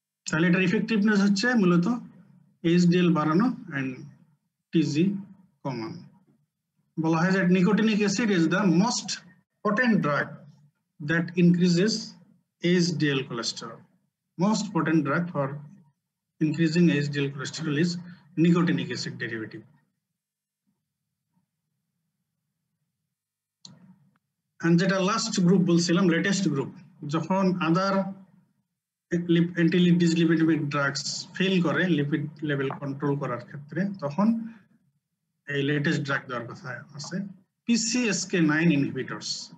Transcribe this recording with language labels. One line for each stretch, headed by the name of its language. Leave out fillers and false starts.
Bangla: তাহলে এটার ইফেক্টিভনেস হচ্ছে মূলত এইচডিএল বাড়ানো এন্ড টিজি কমানো। বলা হয় যে
English: Nicotinic acid is the most potent drug that increases HDL cholesterol. Most potent drug for increasing HDL cholesterol is nicotinic acid derivative.
Bangla: And যেটা লাস্ট গ্রুপ বলছিলাম, লেটেস্ট গ্রুপ, যখন আদার অ্যান্টি-ডিসলিপিডিক ড্রাগস ফেল করে lipid level control করার ক্ষেত্রে, তখন এই latest drug দেওয়ার কথা আছে, PCSK9 ইনহিবিটরস।